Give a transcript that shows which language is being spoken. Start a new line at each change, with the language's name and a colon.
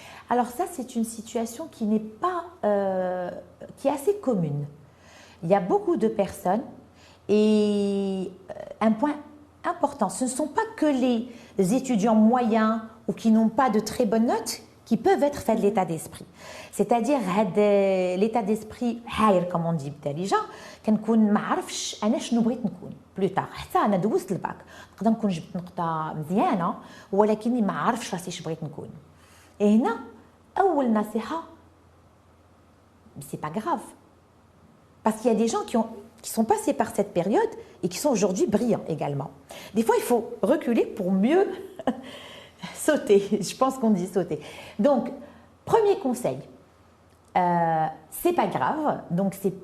French: Alors ça, c'est une situation qui n'est pas, qui est assez commune. Il y a beaucoup de personnes et un point important, ce ne sont pas que les étudiants moyens ou qui n'ont pas de très bonnes notes qui peuvent être faits de l'état d'esprit. C'est-à-dire l'état d'esprit
Arabic: حاير
French: comme on dit
Arabic: بالدارجة كنكون ما عرفش انا شنو بغيت نكون بلوتار حتى انا دوزت الباك نقدر نكون جبت نقطة مزيانة ولكني ما عرفش راسي اش بغيت نكون.
French: Et
Arabic: هنا أول نصيحة
French: c'est pas grave parce qu'il y a des gens qui sont passés par cette période et qui sont aujourd'hui brillants également. Des fois, il faut reculer pour mieux sauter. Je pense qu'on dit sauter. Donc, premier conseil, c'est pas grave. Donc,